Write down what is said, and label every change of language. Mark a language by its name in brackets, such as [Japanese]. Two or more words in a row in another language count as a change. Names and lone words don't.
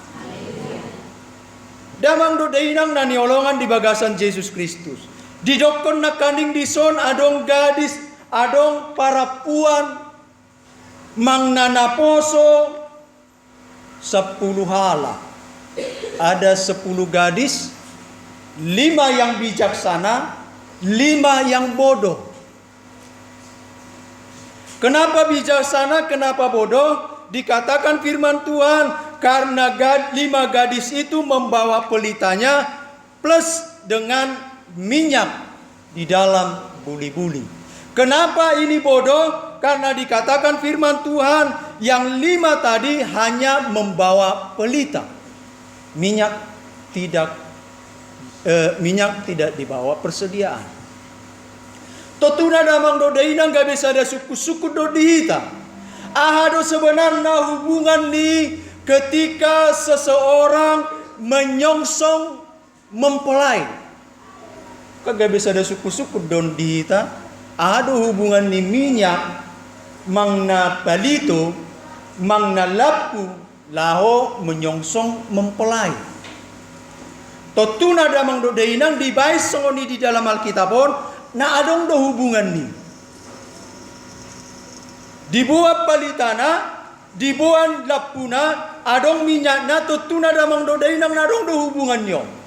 [Batak Toba] Damang do dainang naniolongan di bagasan Yesus Kristus. Didokon na kaning dison adong gadis adong para puan mangnanaposo 10 hala. [Indonesian] Ada 10 gadis, 5 yang bijaksana, 5 yang bodoh. Kenapa bijaksana, kenapa bodoh? Dikatakan firman Tuhan, karena 5 gadis itu membawa pelitanya plus dengan minyak di dalam buli-buli. Kenapa ini bodoh? Karena dikatakan firman Tuhan, yang 5 tadi hanya membawa pelita. Minyak tidak dibawa persediaan. [Batak Toba] Totuna damang do dainang [Indonesian] gak bisa ada suku-suku [Batak Toba] do dihita. [Indonesian] Ahado sebenarnya hubungan ni ketika seseorang menyongsong mempelai. Kagak bisa ada suku-suku [Batak Toba] don dihita. Ahado hubungan ni minyak mangna palito mangna lapu laho [Indonesian] menyongsong mempelai. [Batak Toba] Totuna damang do dainang dibae songoni [Indonesian] di dalam [Batak Toba] Alkitabon na adong do hubungan ni. Dibuat palitana, dibuat lapuna, adong minyakna totuna damang do dainang na adong do hubungan nyo.